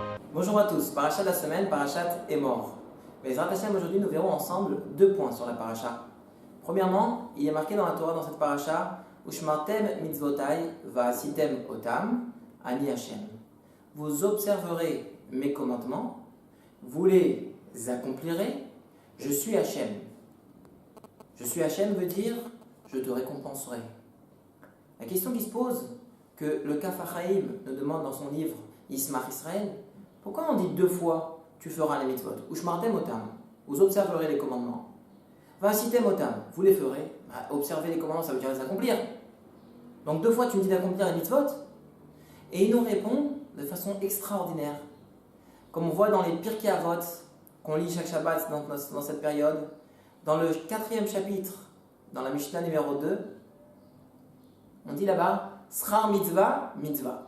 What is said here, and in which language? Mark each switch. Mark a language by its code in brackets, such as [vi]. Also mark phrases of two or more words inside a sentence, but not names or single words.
[fr] Bonjour à tous, parachat de la semaine, parachat est mort. Mais aujourd'hui nous verrons ensemble deux points sur la paracha. Premièrement, il est marqué dans la Torah, dans cette paracha, [he] ושמרתם מצותי ועשיתם אתם, אני השם. [fr] Vous observerez mes commandements, vous les accomplirez, je suis Hashem. Je suis Hashem veut dire, je te récompenserai. La question qui se pose, que le Kaf HaChaim nous demande dans son livre Ismach Israël, pourquoi on dit deux fois tu feras les mitzvot? [he] ושמרתם אתם, [fr] vous observerez les commandements. [he] ועשיתם אתם, [fr] vous les ferez. Observer les commandements, ça veut dire les accomplir. Donc deux fois tu me dis d'accomplir les mitzvot. Et il nous répond de façon extraordinaire. Comme on voit dans les Pirkei Avot, qu'on lit chaque Shabbat dans cette période, dans le 4e chapitre, dans la Mishnah numéro 2, on dit là-bas, [he] שכר מצוה, מצוה.